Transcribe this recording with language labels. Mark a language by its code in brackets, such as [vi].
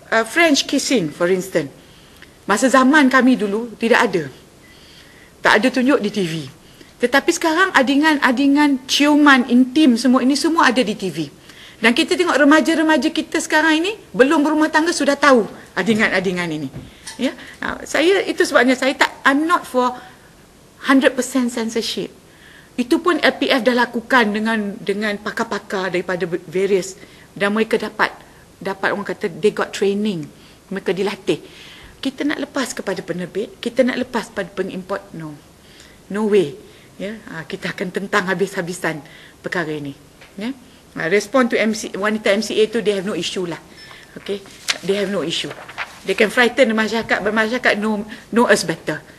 [en] French kissing, for instance. [ms] Masa zaman kami dulu tidak ada, tak ada tunjuk di TV. Tetapi sekarang adingan-adingan ciuman intim semua ini semua ada di TV. Dan kita tengok remaja-remaja kita sekarang ini belum berumah tangga sudah tahu adingan-adingan ini. Ya, saya itu sebabnya [en] I'm not for 100% censorship. [ms] Itu pun LPF dah lakukan dengan pakar-pakar daripada various, dan mereka dapat orang kata [en] they got training, [ms] mereka dilatih. Kita nak lepas kepada penerbit, kita nak lepas pada pengimport, [en] no way. [ms] Ya, kita akan tentang habis-habisan perkara ini. Ya, respon to wanita MCA tu, [en] they have no issue [ms] lah. [en] Okay, they have no issue. They can frighten the [ms] masyarakat, [en] but masyarakat know us better.